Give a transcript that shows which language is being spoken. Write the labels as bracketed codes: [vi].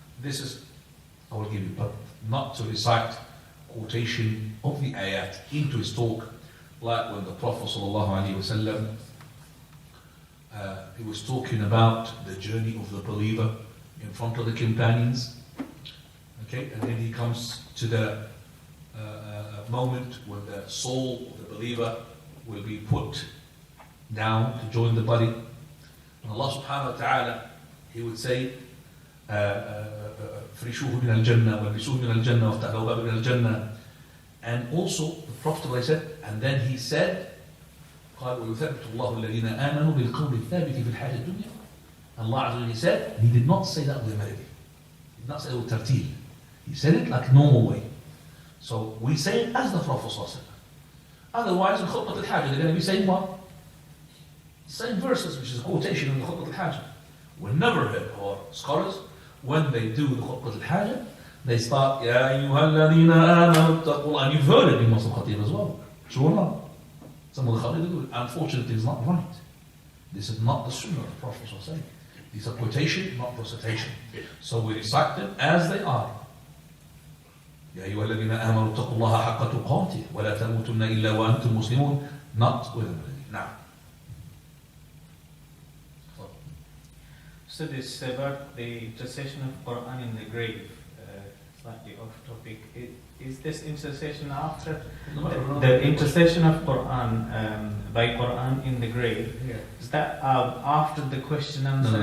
[en] This is, I will give you, but not to recite quotation of the ayat into his talk, like when the Prophet ﷺ, he was talking about the journey of the believer in front of the companions. Okay, and then he comes to the moment when the soul of the believer will be put down to join the body. And Allah subhanahu wa ta'ala, He would say, [ar] فَرِشُوهُ مِنَ الْجَنَّةِ وَالْبِسُوهُ مِنَ الْجَنَّةِ وَافْتَحْلَهُ بَابًا مِنَ الْجَنَّةِ. [en] And also, the Prophet said, and then he said, [ar] قال ويثبت الله الذين آمنوا بالقول الثابت في الحياة الدنيا. [en] Allah Azza wa Jalla said, He did not say that with a melody. He did not say it with tartil. He said it like normal way. So we say it as the Prophet ﷺ. Otherwise, in Khutbah al-Hajj, they're going to be saying what? Same verses, which is quotation in the Khutbah al-Hajj. We never heard our scholars, when they do the Khutbah al-Hajj, they start, [ar] Ya ayyuha alladhina amanu ttaqullah. [en] And you've heard it in Muslim Khatib as well. True or not? Some of the Khatib do it. Unfortunately, it's not right. This is not the Sunnah of the Prophet ﷺ. These are quotation, not recitation. So we recite them as they are. [ar] يا أيها الذين آمنوا اتقوا الله حق تقاته ولا تموتن إلا وأنتم مسلمون. [en] Not with a melody. Now. So this about the intercession of Quran in the grave, slightly off topic. Is this intercession after the intercession of Quran by Quran in the grave? Yeah. Is that after the question and answer?